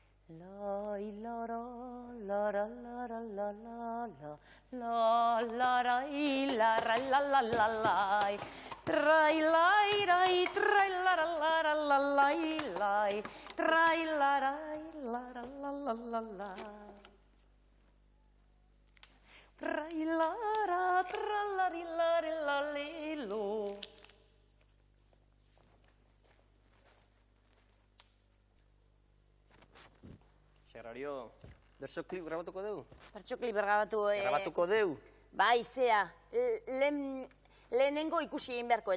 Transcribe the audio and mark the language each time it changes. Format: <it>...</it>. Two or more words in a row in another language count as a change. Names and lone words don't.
<eu>Lai lara, lara lara la la la, la lara lara la la la lai. Trai lai rai, trai lara lara la lai lai, trai lara lara la la la la. Trai lara, tralari lari la lilo. Xerrario, berso klip grabatuko dugu? Bertso klip grabatu. Grabatuko dugu? Bai, zea. Lehenengo ikusi egin beharko,</eu>